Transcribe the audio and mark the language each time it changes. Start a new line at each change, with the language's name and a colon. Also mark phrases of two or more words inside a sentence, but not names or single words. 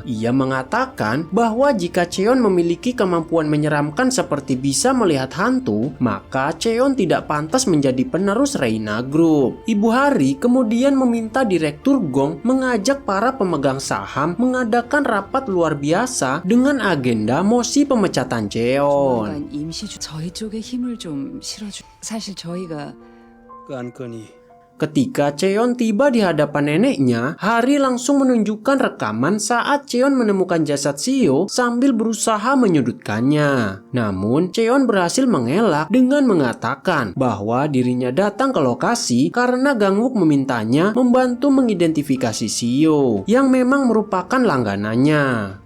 Indonesian: Ia mengatakan bahwa jika Cheon memiliki kemampuan menyeramkan seperti bisa melihat hantu, maka Cheon tidak pantas menjadi penerus Reina Group. Ibu Hari kemudian meminta Direktur Gong mengajak para pemegang saham mengadakan rapat luar biasa dengan agenda mosi pemecatan Cheon.
Korean: 저희 쪽에 힘을 좀 실어주. 사실 저희가 깐깐이.
Indonesian: Ketika Cheon tiba di hadapan neneknya, Hari langsung menunjukkan rekaman saat Cheon menemukan jasad Seo sambil berusaha menyudutkannya. Namun, Cheon berhasil mengelak dengan mengatakan bahwa dirinya datang ke lokasi karena Gangwook memintanya membantu mengidentifikasi Seo, yang memang merupakan langganannya.